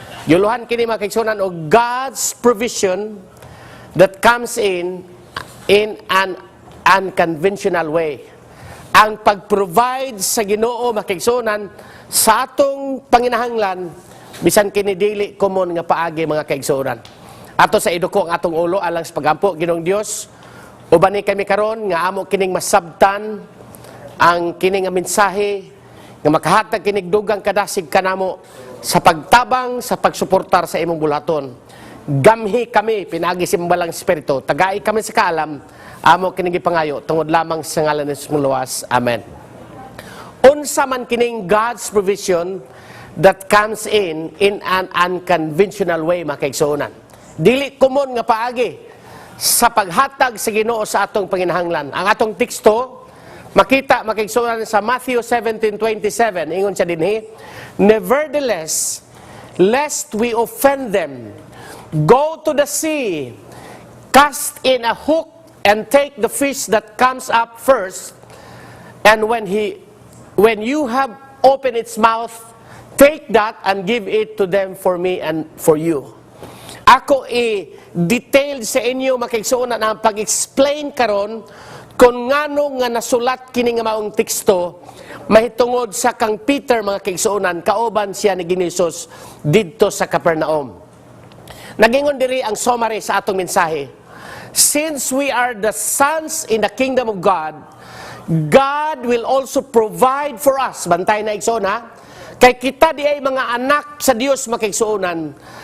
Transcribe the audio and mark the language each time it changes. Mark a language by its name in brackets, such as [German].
[Cebuano] Yuluhan kini makigsunan og [English] God's provision that comes in an unconventional way. [Cebuano] Ang pag-provide sa Ginoo makigsunan sa atong panginahanglan bisan kini dili common nga paagi mga kaigsunan. Ato sa iduko ang atong ulo alang sa pagampo Ginoong Dios. Uban ni kami karon nga amo kining masabtan ang kini nga mensahe nga makahatag kinig dugang kadasig kanamo sa pagtabang sa pagsuportar sa imong bulaton. Gamhi kami pinagi simbalang espiritu, tagai kami sa kaalam, amo kining gipangayo tungod lamang sa ngalan ni Jesus luwas. Amen. Unsa man kining [English] God's provision that comes in an unconventional way [Cebuano] makaigsuonan. Dili common nga paagi sa paghatag sa Ginoo sa atong panginahanglan. Ang atong teksto makita makigsunan sa Matthew 17:27, ingon siya dinhi, [English] nevertheless, lest we offend them, go to the sea, cast in a hook, and take the fish that comes up first, and when you have opened its mouth, take that and give it to them for me and for you. [Cebuano] Ako i-detail sa inyo makigsunan ang pag-explain karon kung ngano nga nasulat kini nga maong teksto mahitungod sa kang Peter mga kaigsuonan kauban siya ni Ginisus didto sa Capernaum. Nagingon diri ang summary sa atong mensahe. [English] Since we are the sons in the kingdom of God, God will also provide for us. [Cebuano] Bantay na igsoon ha. Kay kita di ay mga anak sa Dios makaigsuonan.